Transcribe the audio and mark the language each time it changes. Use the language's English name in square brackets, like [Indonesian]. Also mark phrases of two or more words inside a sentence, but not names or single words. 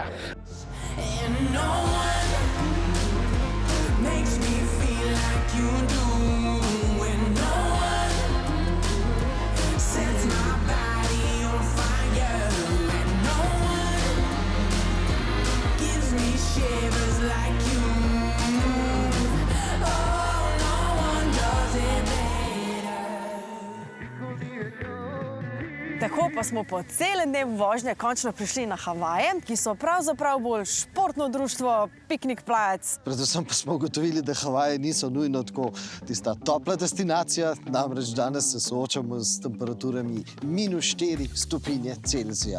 [English] And no one makes me feel like you do. When no one sets my body on fire. And no one gives me shivers like you. [Slovenian] Tako pa smo po celem dnevu vožnje končno prišli na Havaje, ki so pravzaprav bolj športno društvo, piknik plac. Predvsem pa smo ugotovili, da Havaje niso nujno tako tista topla destinacija, namreč danes se soočamo s temperaturami -4 stopinje Celzija.